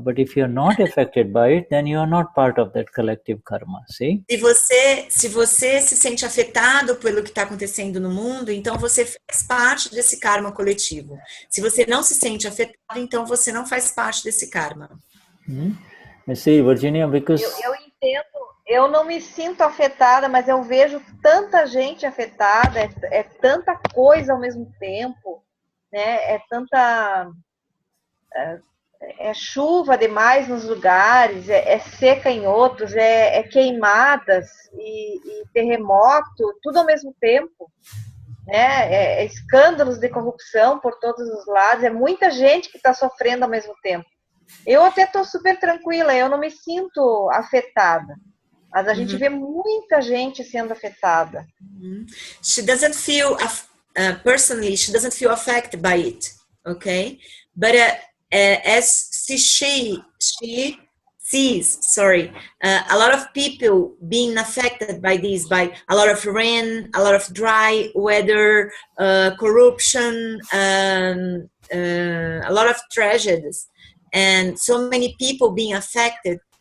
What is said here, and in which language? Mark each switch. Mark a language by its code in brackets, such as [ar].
[en] But if you are not affected by it, then you are not part of that collective karma. See? [pt] Se você se sente afetado pelo que está acontecendo no mundo, então você faz parte desse karma coletivo. Se você não se sente afetado, então você não faz parte desse karma. [en] I see, Virginia, because [pt] eu entendo. Eu não me sinto afetada, mas eu vejo tanta gente afetada, é tanta coisa ao mesmo tempo, né? É tanta chuva demais nos lugares, é seca em outros, é queimadas e terremoto, tudo ao mesmo tempo, né? Escândalos de corrupção por todos os lados, é muita gente que está sofrendo ao mesmo tempo. Eu até estou super tranquila, eu não me sinto afetada. Mas a gente vê muita gente sendo afetada. [en] She doesn't feel, personally, she doesn't feel affected by it, okay? But as she sees, a lot of people being affected by this, by a lot of rain, a lot of dry weather, corruption, a lot of tragedies, and so many people being affected.